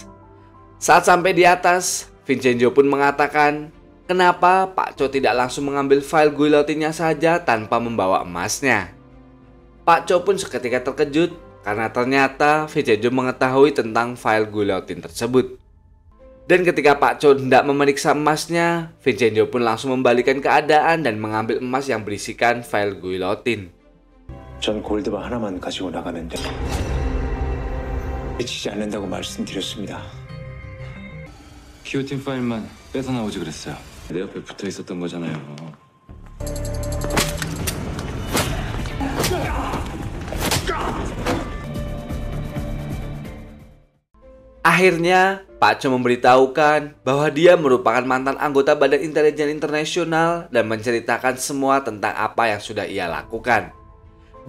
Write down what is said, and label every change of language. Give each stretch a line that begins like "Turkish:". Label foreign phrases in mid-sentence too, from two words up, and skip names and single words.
Indonesian: Saat sampai di atas, Vincenzo pun mengatakan, kenapa Pak Cho tidak langsung mengambil file guillotine-nya saja tanpa membawa emasnya. Pak Cho pun seketika terkejut karena ternyata Vincenzo mengetahui tentang file guillotine tersebut. Dan ketika Pak Cho hendak memeriksa emasnya, Vincenzo pun langsung membalikan keadaan dan mengambil emas yang berisikan file guillotine.
Korean: 전 골드바 하나만 가지고 나가면 돼. 해치지 않는다고 말씀드렸습니다. 기호틴 파일만 뺏어 나오지 그랬어요. 내 옆에 붙어 있었던 거잖아요.
Indonesian: Akhirnya, Pak Cho memberitahukan bahwa dia merupakan mantan anggota Badan Intelijen Internasional dan menceritakan semua tentang apa yang sudah ia lakukan.